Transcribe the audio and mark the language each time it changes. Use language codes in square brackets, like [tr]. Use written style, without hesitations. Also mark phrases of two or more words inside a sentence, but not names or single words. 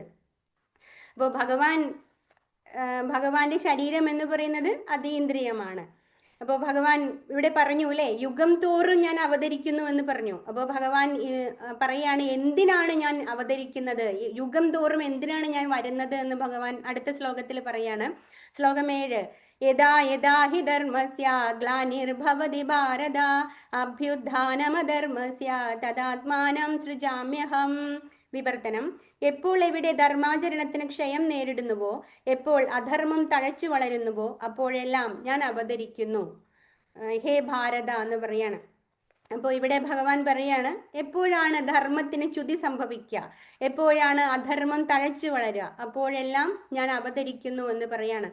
[ml] അപ്പോൾ ഭഗവാന്റെ ശരീരം എന്ന് പറയുന്നത് അതീന്ദ്രിയമാണ്. അപ്പോൾ ഭഗവാൻ ഇവിടെ പറഞ്ഞു അല്ലെ, യുഗം തോറും ഞാൻ അവതരിക്കുന്നു എന്ന് പറഞ്ഞു. അപ്പോൾ ഭഗവാൻ പറയാണ് എന്തിനാണ് ഞാൻ അവതരിക്കുന്നത്, യുഗം തോറും എന്തിനാണ് ഞാൻ വരുന്നത് എന്ന് ഭഗവാൻ അടുത്ത ശ്ലോകത്തിൽ പറയാണ്. ശ്ലോകം 7. [sa] യഥാ യഥാ ഹി ധർമ്മസ്യ ഗ്ലാനിർഭവതി ഭാരത അഭ്യുത്ഥാനമധർമ്മസ്യ തദാത്മാനം സൃജാമ്യഹം. [ml] വിവർത്തനം: എപ്പോൾ എവിടെ ധർമാചരണത്തിന് ക്ഷയം നേരിടുന്നുവോ, എപ്പോൾ അധർമ്മം തഴച്ചു വളരുന്നുവോ, അപ്പോഴെല്ലാം ഞാൻ അവതരിക്കുന്നു. [sa] ഹേ ഭാരത [ml] എന്ന് പറയാണ്. അപ്പോൾ ഇവിടെ ഭഗവാൻ പറയാണ്, എപ്പോഴാണ് ധർമ്മത്തിന് ച്യുതി സംഭവിക്കുക, എപ്പോഴാണ് അധർമ്മം തഴച്ചു വളരുക, അപ്പോഴെല്ലാം ഞാൻ അവതരിക്കുന്നു എന്ന് പറയാണ്.